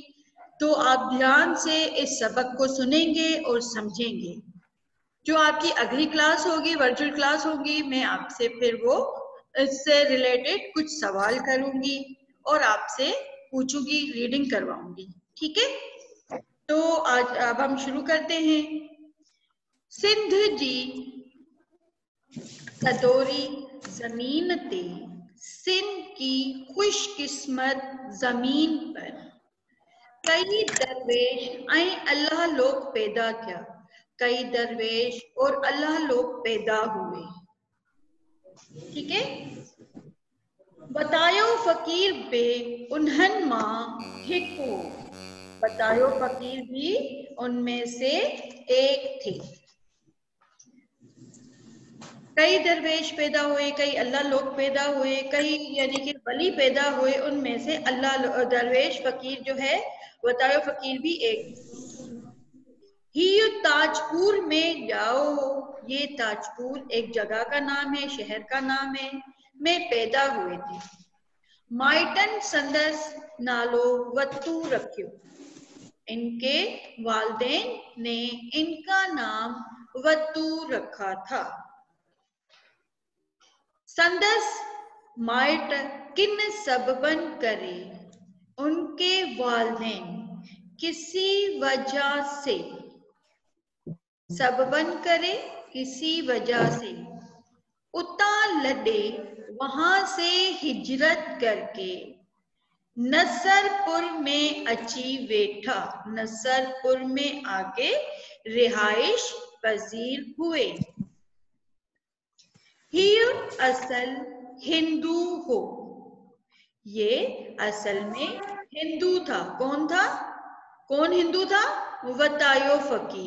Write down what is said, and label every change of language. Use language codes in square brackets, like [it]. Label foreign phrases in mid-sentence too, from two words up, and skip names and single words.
[ur] تو آپ دھیان سے اس سبق کو سنیں گے اور سمجھیں گے. جو آپ کی اگلی کلاس ہوگی، ورچوئل کلاس ہوگی، میں آپ سے پھر وہ اس سے ریلیٹڈ کچھ سوال کروں گی اور آپ سے پوچھوں گی، ریڈنگ کرواؤں گی، ٹھیک ہے? تو آج اب ہم شروع کرتے ہیں. [sd] सिंध जी सदोरी जमीन ते, [ur] سندھ کی خوش قسمت زمین پر [sd] कई दरवेश ऐं अल्लाह लोग पैदा किया। [ur] کئی درویش اور اللہ لوگ پیدا ہوئے، ٹھیک ہے? [sd] बतायो फकीर बे उन्हन मां हिकु। [ur] بتایو فقیر بھی ان میں سے ایک تھے. کئی درویش پیدا ہوئے، کئی اللہ لوگ پیدا ہوئے، کئی یعنی کہ ولی پیدا ہوئے، ان میں سے اللہ درویش فقیر جو ہے، بتایو فقیر بھی ایک. [sd] ही ताजपुर में जाओ, [ur] یہ تاجپور ایک جگہ کا نام ہے، شہر کا نام ہے، میں پیدا ہوئے تھے. [sd] माइटन संदस नालो वत्तू रखियो। [ur] ان کے والدین نے ان کا نام وتو رکھا تھا. [sd] संदस माइट किन सबबन करे, [ur] ان کے والدین کسی وجہ سے, [sd] सबबन करे [ur] کسی وجہ سے, [sd] उता लडे वहां से हिजरत करके नसरपुर में अची वेठा। [ur] نصرپور میں آ کے رہائش پذیر ہوئے. [sd] ही असल हिंदू हो, [ur] یہ اصل میں ہندو تھا. کون تھا؟ کون ہندو تھا؟ بتایو فقیر.